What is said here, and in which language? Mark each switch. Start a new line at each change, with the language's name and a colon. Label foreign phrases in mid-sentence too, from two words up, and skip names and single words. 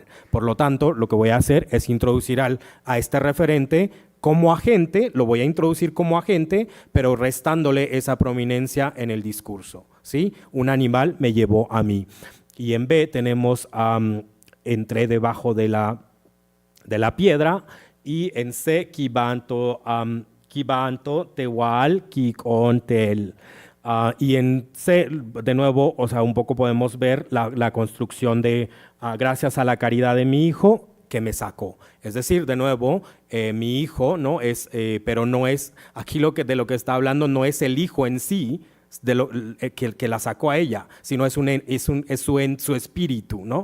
Spanish: Por lo tanto, lo que voy a hacer es introducir a este referente como agente, lo voy a introducir como agente, pero restándole esa prominencia en el discurso, ¿sí? Un animal me llevó a mí. Y en B tenemos, entré debajo de la piedra, y en C,
Mocho: kibanto tewal kikontel.
Spanish: Y en C, de nuevo, o sea, un poco podemos ver la construcción de gracias a la caridad de mi hijo que me sacó. Es decir, de nuevo, mi hijo, ¿no? Pero no es, aquí de lo que está hablando no es el hijo en sí, que la sacó a ella, sino es su espíritu, ¿no?